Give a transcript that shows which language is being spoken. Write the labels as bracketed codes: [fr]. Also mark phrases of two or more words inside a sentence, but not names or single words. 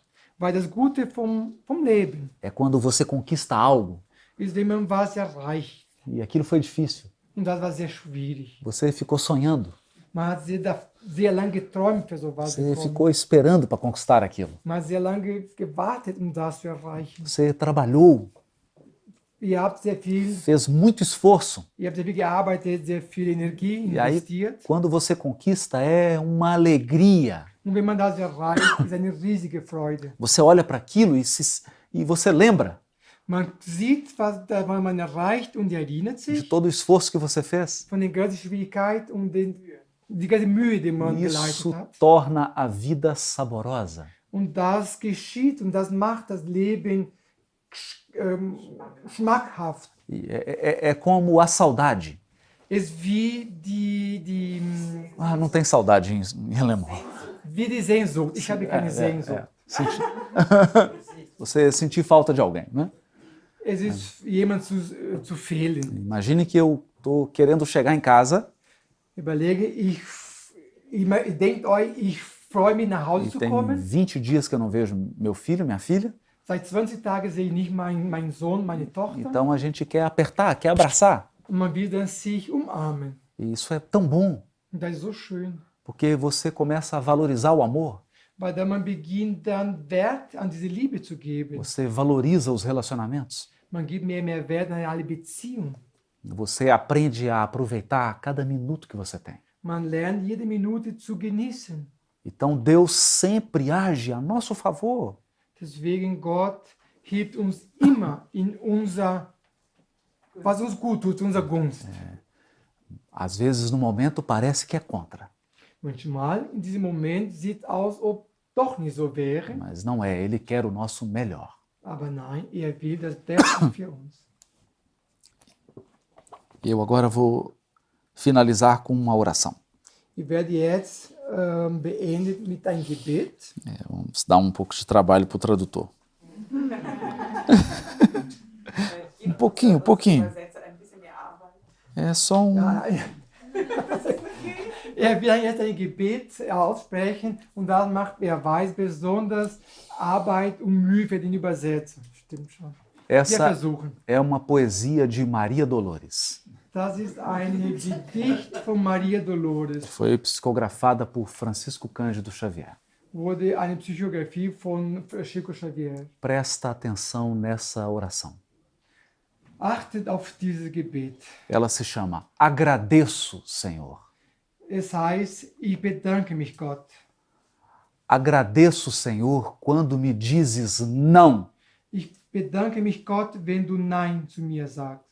[de] Weil das Gute vom Leben [pt] é quando você conquista algo [de] ist, wenn man was erreicht. [pt] e aquilo foi difícil. [de] Und das war sehr schwierig. [pt] Você ficou sonhando. [de] Man hat sehr lange geträumt für sowas. [pt] Você ficou esperando para conquistar aquilo. [de] Man hat sehr lange gewartet, das zu erreichen. [pt] Você trabalhou, [de] Ihr habt sehr viel [pt] fez muito esforço. [de] gearbeitet, sehr viel Energie [pt] E aí, [de] investiert. [pt] quando você conquista, é uma alegria. [de] Und wenn man das erreicht, ist eine riesige Freude. [pt] Você olha para aquilo e você lembra [de] Man sieht, was man erreicht und erinnert [pt] de [de] sich [pt] todo o esforço que você fez. [de] von der ganzen Schwierigkeit und die ganze Mühe, die man geleistet [pt] Isso [de] hat. [pt] torna a vida saborosa. [de] Und das geschieht und das macht das Leben schmackhaft. [pt] E é como a saudade. [de] Es ist wie [pt] Ah, não tem saudade em alemão. [de] wie die Sehnsucht. Ich habe keine Sehnsucht. [pt] Você sentir falta de alguém, né? [de] Es ist jemand zu fehlen. [pt] Imagine que eu estou querendo chegar em casa [de] Überlege, denkt euch, ich freue mich nach Hause [pt] e [de] zu [pt] tem [de] kommen. [pt] 20 dias que eu não vejo meu filho, minha filha. [de] Seit 20 Tagen sehe ich nicht meinen Sohn, meine Tochter. [pt] Então a gente quer apertar, quer abraçar. [de] Und man will dann sich umarmen. [pt] E isso é tão bom, [de] Und das ist so schön. [pt] porque você começa a valorizar o amor. [de] Weil dann man beginnt dann Wert an diese Liebe zu geben. [pt] Você valoriza os relacionamentos. [de] Man gibt mehr Wert an alle Beziehungen. [pt] Você aprende a aproveitar cada minuto que você tem. [de] Man lernt jede Minute zu genießen. [pt] Então Deus sempre age a nosso favor. [de] Deswegen Gott hebt uns immer in was uns gut tut, unser Gunst. [pt] Às vezes no momento parece que é contra, [de] Manchmal in diesem Moment sieht aus, ob doch nicht so wäre, [pt] mas não é. Ele quer o nosso melhor. [de] aber nein, will das Beste für uns. [pt] Eu agora vou finalizar com uma oração. [de] Ich werde jetzt beendet mit einem Gebet. [pt] Vamos dar um pouco de trabalho para o tradutor. Um pouquinho. É só um... [de] Will jetzt ein Gebet aussprechen und das macht, weiß besonders Arbeit und Mühe für den Übersetzer. Stimmt schon. Wir [pt] Essa [de] versuchen. [pt] é uma poesia de Maria Dolores. [de] Das ist ein Gedicht von Maria Dolores. [pt] Foi psicografada por Francisco Cândido Xavier. [de] Wurde eine Psychografie von Chico Xavier. [pt] Presta atenção nessa oração. [de] Achtet auf dieses Gebet. [pt] Ela se chama Agradeço, Senhor. [de] Es heißt, ich bedanke mich, Gott. [pt] Agradeço, Senhor, quando me dizes não [de] Ich bedanke mich, Gott, wenn du Nein zu mir sagst.